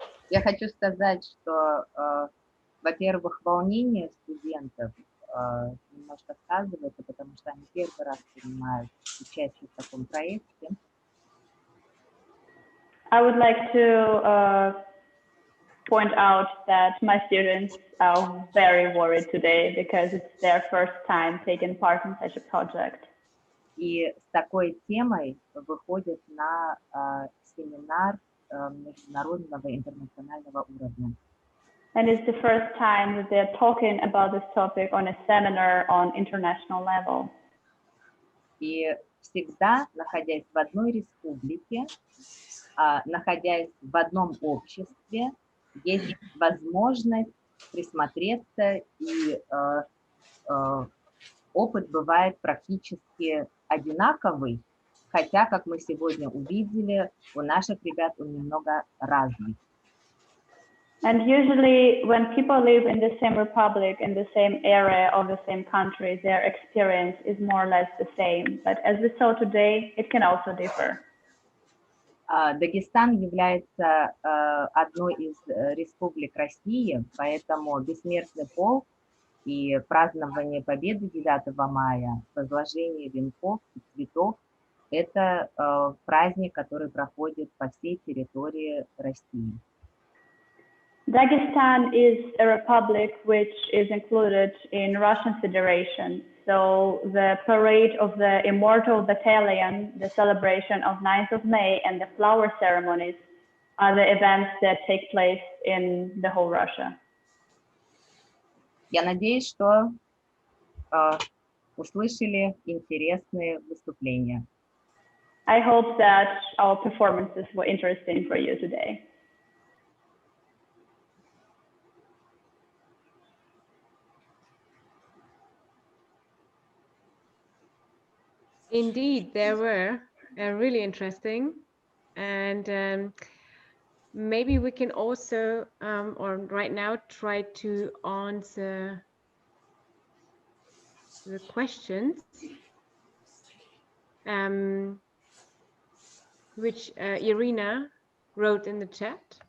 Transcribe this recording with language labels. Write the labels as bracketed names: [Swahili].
[Russian] Я хочу сказать, что, во-первых, волнение студентов немножко сказывается, потому что они первый раз принимают участие в таком проекте. [English] I would like to point out that my students are very worried today because it's their first time taking part in such a project. [Russian] И с такой темой выходят на семинар международного интернационального уровня. [English] And it's the first time that they're talking about this topic on a seminar on international level. [Russian] И всегда, находясь в одной республике, находясь в одном обществе, есть возможность присмотреться, и опыт бывает практически одинаковый, хотя, как мы сегодня увидели, у наших ребят он немного разный. [English] And usually when people live in the same republic, in the same area of the same country, their experience is more or less the same. But as we saw today, it can also differ. [Russian] Дагестан является одной из республик России, поэтому бессмертный полк и празднование Победы 9 мая, возложение венков и цветов – это праздник, который проходит по всей территории России. [English] Dagestan is a republic which is included in Russian Federation. So the parade of the Immortal Battalion, the celebration of 9th of May, and the flower ceremonies are the events that take place in the whole Russia. [Russian] Я надеюсь, что услышали интересные выступления. [English] I hope that our performances were interesting for you today. Indeed, there were really interesting, and maybe we can also, or right now, try to answer the questions which Irina wrote in the chat.